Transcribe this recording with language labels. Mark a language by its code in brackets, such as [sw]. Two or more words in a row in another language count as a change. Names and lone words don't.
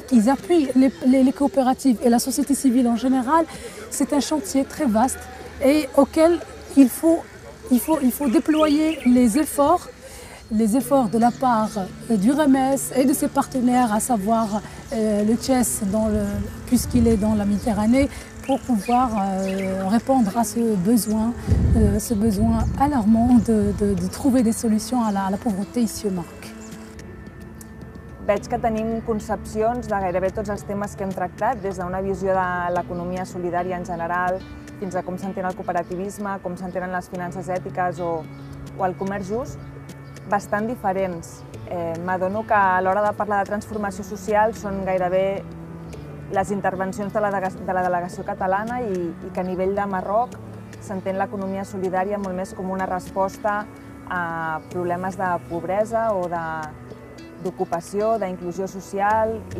[fr] qui appuient les coopératives et la société civile en général, c'est un chantier très vaste et auquel il faut déployer les efforts de la part du REMES et de ses partenaires, à savoir le Chess, puisqu'il est dans la Méditerranée, pour pouvoir répondre à ce besoin alarmant de trouver des solutions à la pauvreté ici au Maroc. [ca] Veig que tenim concepcions de gairebé tots els temes que hem tractat, des d'una visió de l'economia solidària en general, fins a com s'entén el cooperativisme, com s'entenen les finances ètiques o el comerç just, bastant diferents. M'adono que a l'hora de parlar de transformació social són gairebé les intervencions de la delegació catalana i que a nivell de Marroc s'entén l'economia solidària molt més com una resposta a problemes de pobresa o d'ocupació, d'inclusió social